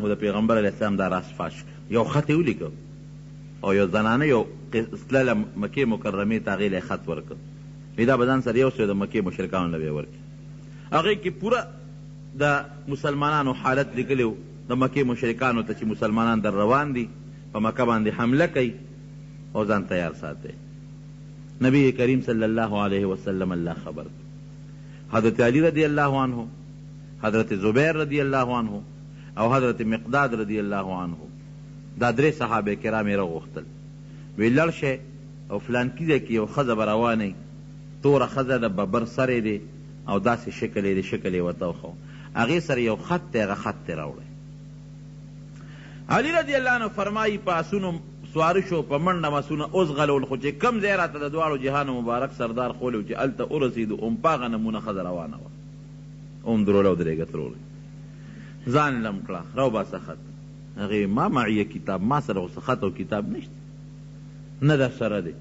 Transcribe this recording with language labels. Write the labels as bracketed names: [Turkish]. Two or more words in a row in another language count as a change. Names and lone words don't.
[Pashto] د پیغمبر [Arabic] علیہ السلام [Pashto] دا راس فاش یو خط یې ولیکه او یو زنانه یو تلله مکې مکرمې ته هغې له خط ورکړ دا به ځان سره یو څه د مکې مشرکانو له به یې ورکړي هغې کې پوره د مسلمانانو حالت لیکلی و د مکې مشرکانو ته چې مسلمانان در روان دي په مکه باندې حمله کوي او ځان تیار ساتي نبی کریم [Arabic] صلی اللہ علیہ وسلم [Pashto] اللہ خبر کړ. حضرت علی [Arabic] رضی اللہ عنہ، [Pashto] حضرت زبیر [Arabic] رضی اللہ عنہ [Pashto] او حضرت مقداد [Arabic] رضی اللہ عنہ [Pashto] دا درې صحابه کرام یې راغوښتل، وی لړ شئ او فلانکي ځای کې یو ښځه به روانئ، توره ښځه د ببر سر یې دی او داسې شکل یې دی، شکل یې ورته وښو، هغې سره یو خط دی، هغه خط دی راوړی. علی [Arabic] رضی اللہ عنہ [Pashto] فرمایي په آسونو سواره شو، په منډه مسونه اوس غلول، خو چې کم ځای راته د دواړو جهانو مبارک سردار خولی و چې هلته ورسېدو په هغه نمونه ښځه روانه وه، دروله ودرېږه ترورې ځان لم کړه راوباسه خط. هغې [Arabic] ما معیه کتاب، [Pashto] ما سره خو څه خط او کتاب نشته، نه در سره دی.